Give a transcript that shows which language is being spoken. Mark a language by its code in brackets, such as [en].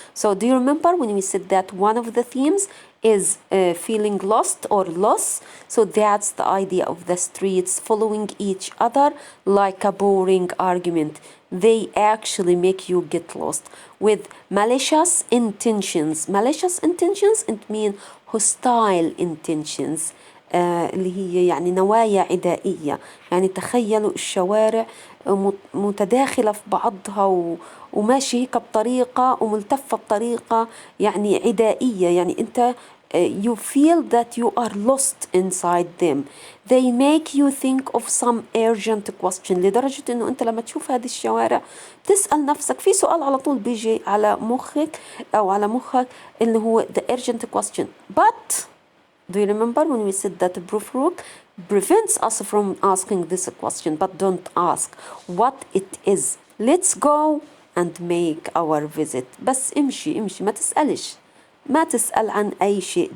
[en] So do you remember when we said that one of the themes is feeling lost or loss? So that's the idea of the streets following each other like a boring argument. They actually make you get lost with malicious intentions. Malicious intentions, it means hostile intentions. [ar] اللي هي يعني نوايا عدائية. يعني تخيلوا الشوارع متداخلة في بعضها وماشي هيك بطريقة وملتفة بطريقة يعني عدائية. يعني أنت [en] you feel that you are lost inside them. They make you think of some urgent question. [ar] لدرجة إنه أنت لما تشوف هذه الشوارع تسأل نفسك في سؤال على طول بيجي على مخك أو على مخك اللي هو [en] the urgent question. But do you remember when we said that Prufrok prevents us from asking this question, but don't ask what it is. Let's go and make our visit. [ar] بس امشي ما تسألش. ما تسأل عن أي شيء.